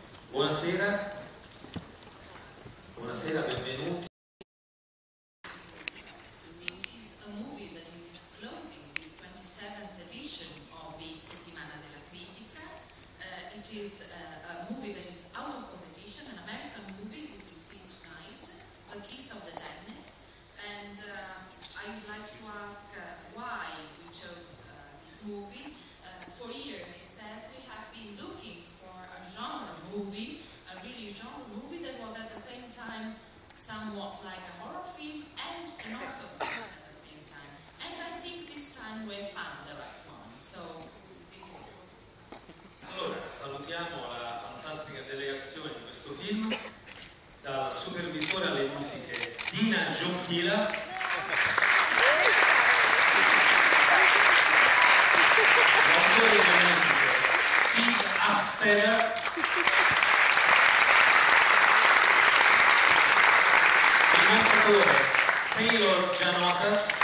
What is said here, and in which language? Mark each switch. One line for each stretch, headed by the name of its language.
Italian: Buonasera, buonasera, benvenuti.
English: This is a movie that is closing this 27th edition of the Settimana della Critica. It is a movie that is out of competition, an American movie we will see tonight, The Kiss of the Damned. And I would like to ask why we chose this movie. For years, it says we have been looking for a genre movie, a really genre movie that was at the same time somewhat like a horror film and an author film at the same time. And I think this time we found the right one. So this is it.
Italian: Allora, salutiamo la fantastica delegazione di questo film, dal supervisore alle musiche Dina Giontila, l'autore delle musiche Steve Upsteller, il montatore Taylor Gianotas,